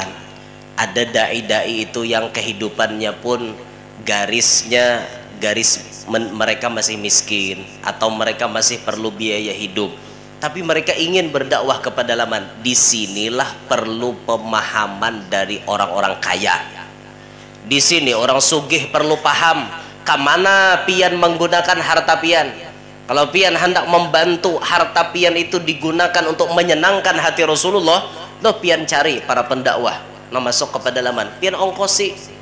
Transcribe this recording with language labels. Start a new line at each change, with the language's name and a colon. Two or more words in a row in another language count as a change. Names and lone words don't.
Indonesian: Ada dai-dai itu yang kehidupannya pun garis mereka masih miskin atau mereka masih perlu biaya hidup, tapi mereka ingin berdakwah ke pedalaman. Disinilah perlu pemahaman dari orang-orang kaya.
Banjar: Di sini orang sugih perlu paham kemana pian menggunakan harta pian. Kalau pian hendak membantu harta pian itu digunakan untuk menyenangkan hati Rasulullah, lo pian cari para pendakwah nah masuk ke pedalaman, pian ongkosi.